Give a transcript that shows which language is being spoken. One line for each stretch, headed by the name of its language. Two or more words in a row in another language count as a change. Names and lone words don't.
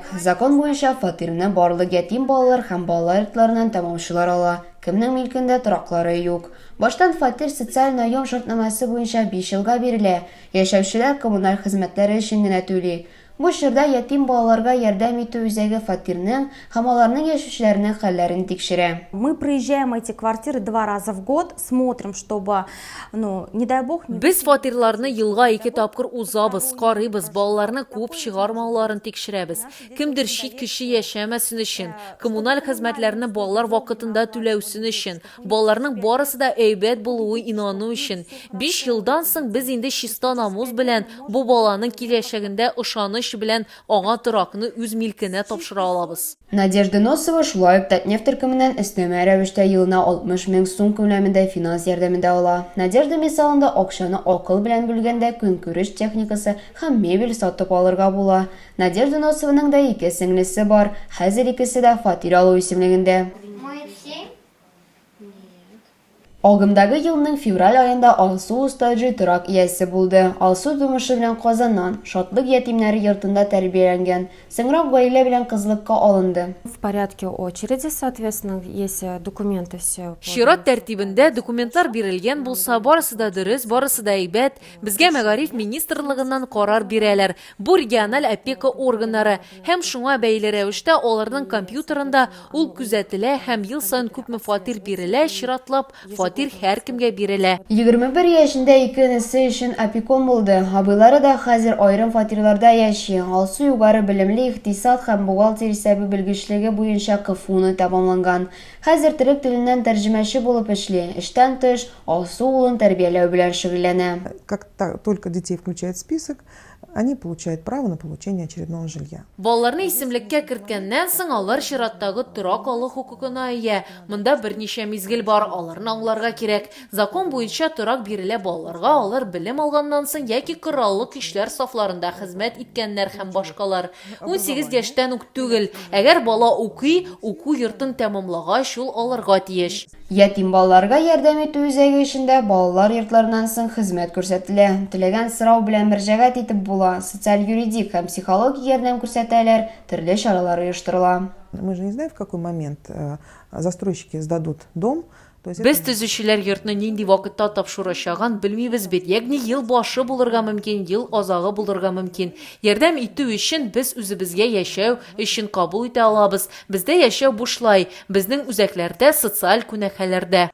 Tatar: Закон буенча фатирны барлык ятим балалар һәм балалар йортларыннан тамамлаучылар ала. Кемнең милкендә тораклары юк. Баштан фатир социаль наем шартнамасы буенча 5 елга бирелә. Яшәүчеләр коммуналь хезмәтләре өчен генә түли. Бу чорда ятим балаларга ярдәм итү үзәге фатирның һәм аларның яшүчләренең хәлләрен тикшерә.
Russian: Мы проезжаем эти квартиры 2 раза в год, смотрим, чтобы, не дай бог...
Tatar: Без фатирларны елга 2 тапкыр узабыз, карыйбыз, балаларны күп чыгармауларын тикшерәбез. Кемдер чит кеше яшәмәсен өчен, коммуналь хезмәтләрне балалар вакытында түләүсен өчен, балаларның барысы да әйбәт булуы инану өчен. 5 елдан соң без инде чиста намус белән бу баланың киләчәгендә ышаныч белән аңа торакны үз милкенә тапшыра алабыз. Надежда Носова шулай ук Татнефть төркеменнән өстәмә рәвештә елына 60 мең сум күләмендә финанс ярдәмендә ала. Надежда мисалында акчаны акыл белән бүлгәндә көнкүреш техникасы һәм мебель сатып алырга була. Надежда Носованың да 2 сеңлесе бар, хәзер икесе дә фатир алу исемлегендә.
Russian: Мы все?
Tatar: Агымдагы елның февраль айында Алсу Устаджи торак иясе булды. Алсу тумышы белән Казаннан, Шатлык ятимнәре йортында тәрбияләнгән. Соңрак гаилә белән кызлыкка алынды.
Russian: В порядке очереди, соответственно, есть документы все.
Tatar: Чират тәртибендә документлар бирелгән булса, барысы да дөрес, барысы да әйбәт. Безгә Мәгариф министрлыгыннан карар бирәләр. Бу региональ опека органнары һәм шуңа бәйле рәвештә аларның компьютерында ул күзәтелә һәм ел саен күпме фатир бирелә, чиратлап фатир һәркемгә бирелә. 21 яшендә икенесе өчен опекун булды. Абыйлары да хәзер айрым фатирларда яши. Алсу югары белемле икътисад һәм бухгалтер исәбе белгечлеге буенча КФУны тәмамланган. Хәзер төрек теленнән тәрҗемәче булып эшли. Эштән тыш Алсу улын тәрбияләү белән шөгыльләнә.
Russian: Как только детей включают в список, они получают право на получение очередного жилья.
Tatar: Балаларны исемлеккә керткәннән соң алар чираттагы торак алу хукукына ия. Монда берничә мизгел бар, аларны аңларга кирәк. Закон буенча торак бирелә балаларга, алар белем алганнан соң яки кораллы көчләр сафларында хезмәт иткәннәр һәм башкалар. 18 яшьтән үк түгел. Әгәр бала укый, уку йортын тәмамлагач ул аларга тиеш. Ятим балаларга ярдәм итү үзәге эчендә балалар йортларыннан соң хезмәт күрсәтелә. Теләгән сорау белән мөрәҗәгать итеп була. Социаль юридик һәм психологик ярдәм күрсәтәләр, төрле чаралар оештырыла.
Russian: Мы же не знаем, в какой момент застройщики сдадут дом.
Tatar: Без төзүчеләр йортны нинди вакытта тапшырачагын белмибез бит. Ягъни ел башы булырга мөмкин, ел азагы булырга мөмкин. Ярдәм итү өчен без үзебезгә яшәү өчен кабул итә алабыз. Бездә яшәү бушлай, безнең үзәкләрдә, социаль күнәкәләрдә.